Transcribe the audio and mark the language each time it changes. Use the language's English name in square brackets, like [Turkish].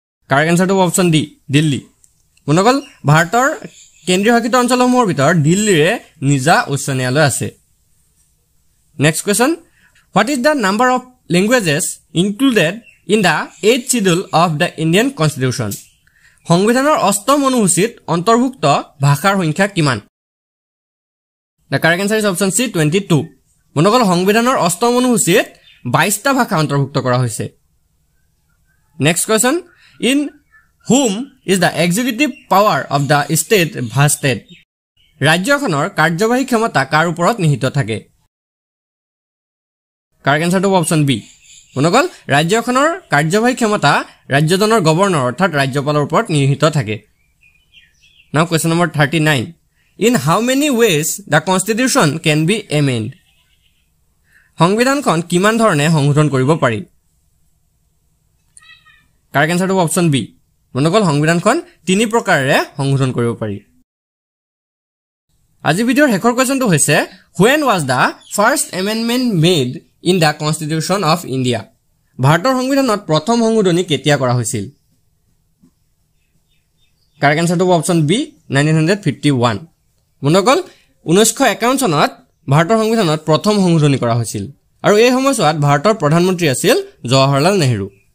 [Assamese] Correct answer হ'ব option D Delhi বন্ধুসকল ভাৰতৰ কেন্দ্ৰীয় শাসিত অঞ্চলসমূহৰ ভিতৰত দিল্লীৰে নিজা উচ্চ ন্যায়ালয় আছে next question [English] What is the number of languages included in the 8th schedule of the Indian Constitution [Assamese] সংবিধানৰ ৮ম অনুসূচীত অন্তৰ্ভুক্ত ভাষাৰ সংখ্যা কিমান? [English] The correct answer is option C 22. [Assamese] বন্ধুসকল সংবিধানৰ ৮ম অনুসূচীত 22টা ভাষা অন্তৰ্ভুক্ত কৰা হৈছে। [English] Next question, in whom is the executive power of the state vested? [Assamese] ৰাজ্যখনৰ কাৰ্যবাহী ক্ষমতা কাৰ ওপৰত নিহিত থাকে? [English] Correct answer to option B. [Assamese] বন্ধুসকল ৰাজ্যখনৰ কাৰ্যবাহী ক্ষমতা ৰাজ্যজনৰ গভৰ্ণৰ অৰ্থাৎ ৰাজ্যপালৰ ওপৰত নিহিত থাকে। [English] Now question number 39. In how many ways the constitution can be amended? [Assamese] সংবিধানখন কিমান ধৰণে সংশোধন কৰিব পাৰি? [English] Correct answer to option B. [Assamese] বন্ধুসকল সংবিধানখন 3 প্ৰকাৰেৰে সংশোধন কৰিব পাৰি। আজি ভিডিঅ'ৰ শেষৰ কোৱেশ্চনটো হৈছে [English] when was the first amendment made in the Constitution of India? [Assamese] ভাৰতৰ সংবিধানত প্ৰথম সংশোধনী কেতিয়া কৰা হৈছিল? [English] Correct answer to option B 1951. [Assamese] বন্ধুসকল 1951 চনত ভাৰতৰ সংবিধানত প্ৰথম সংশোধনী কৰা হৈছিল আৰু এই সময়ছোৱাত ভাৰতৰ প্ৰধানমন্ত্ৰী আছিল জৱাহৰলাল নেহৰু।